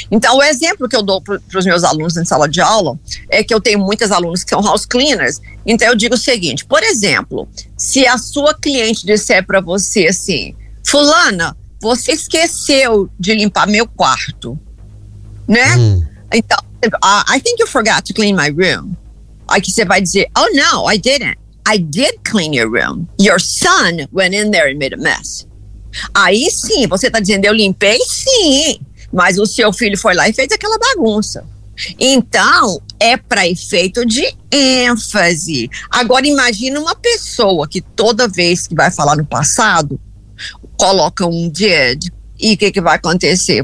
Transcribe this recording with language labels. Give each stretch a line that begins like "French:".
Portuguese: Então, o exemplo que eu dou pros meus alunos em sala de aula é que eu tenho muitas alunos que são house cleaners. Então, eu digo o seguinte, por exemplo, se a sua cliente disser para você assim, fulana, você esqueceu de limpar meu quarto, né? Então,
English: I think you forgot to clean my room.
Portuguese: Aí você vai dizer,
English: oh no, I didn't. I did clean your room. Your son went in there and made a mess.
Portuguese: Aí sim, você tá dizendo, eu limpei sim, mas o seu filho foi lá e fez aquela bagunça. Então, é para efeito de ênfase. Agora, imagina uma pessoa que toda vez que vai falar no passado, coloca um did, e o que que vai acontecer?